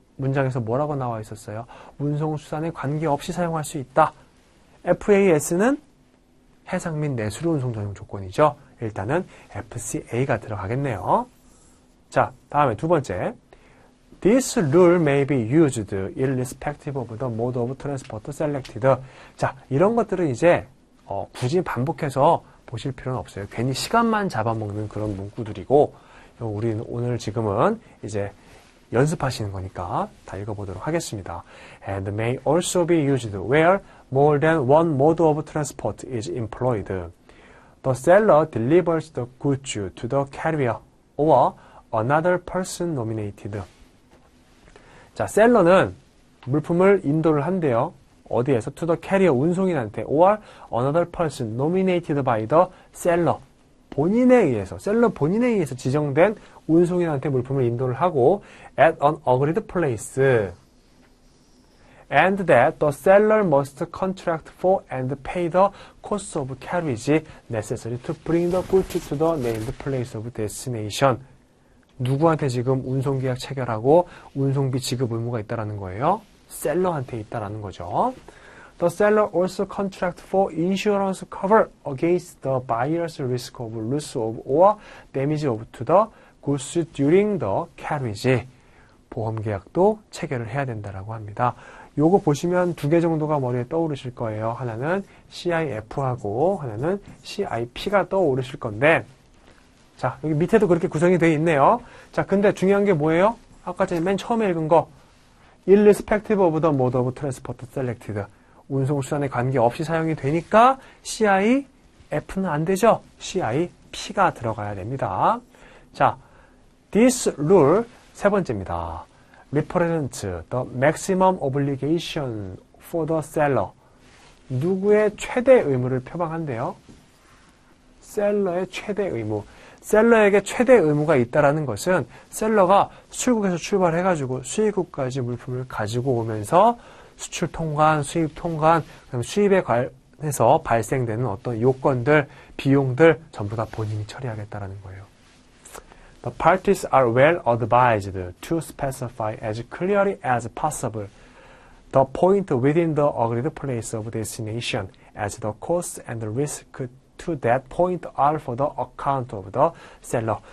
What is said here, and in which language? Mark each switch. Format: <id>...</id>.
<ko>문장에서 뭐라고 나와 있었어요? 운송수단에 관계없이 사용할 수 있다. FAS는 해상 및 내수로 운송 전용 조건이죠. 일단은 FCA가 들어가겠네요. 자, 다음에 두 번째.</ko> <en>This rule may be used irrespective of the mode of transport selected.</en> <ko>자, 이런 것들은 이제 굳이 반복해서 보실 필요는 없어요. 괜히 시간만 잡아먹는 그런 문구들이고, 우리는 오늘 지금은 이제 연습하시는 거니까 다 읽어보도록 하겠습니다.</ko> <en>And may also be used where more than one mode of transport is employed. The seller delivers the goods to the carrier or another person nominated.</en> <ko>자, 셀러는 물품을 인도를 한대요. 어디에서?</ko> <en>To the carrier,</en> <ko>운송인한테.</ko> <en>or another person nominated by the seller.</en> <ko>본인에 의해서, 셀러 본인에 의해서 지정된 운송인한테 물품을 인도를 하고</ko> <en>at an agreed place. And that the seller must contract for and pay the cost of carriage necessary to bring the goods to the named place of destination.</en> <ko>누구한테 지금 운송계약 체결하고 운송비 지급 의무가 있다라는 거예요? 셀러한테 있다라는 거죠.</ko> <en>The seller also contract for insurance cover against the buyer's risk of loss of or damage of to the goods during the carriage.</en> <ko>보험계약도 체결을 해야 된다라고 합니다. 요거 보시면 두 개 정도가 머리에 떠오르실 거예요. 하나는 CIF하고 하나는 CIP가 떠오르실 건데, 자, 여기 밑에도 그렇게 구성이 되어 있네요. 자, 근데 중요한 게 뭐예요? 아까 전에 맨 처음에 읽은 거.</ko> <en>irrespective of the mode of transport selected.</en> <ko>운송수단에 관계없이 사용이 되니까 CIF는 안 되죠. CIP가 들어가야 됩니다. 자,</ko> <en>this rule</en> <ko>세 번째입니다.</ko> <en>represents the maximum obligation for the seller.</en> <ko>누구의 최대 의무를 표방한대요? 셀러의 최대 의무. 셀러에게 최대 의무가 있다라는 것은 셀러가 수출국에서 출발해가지고 수입국까지 물품을 가지고 오면서 수출 통관, 수입 통관, 그다음 수입에 관해서 발생되는 어떤 요건들, 비용들 전부 다 본인이 처리하겠다라는 거예요.</ko> <en>The parties are well advised to specify as clearly as possible the point within the agreed place of destination as the cost and risk to that point are for the account of the seller.</en>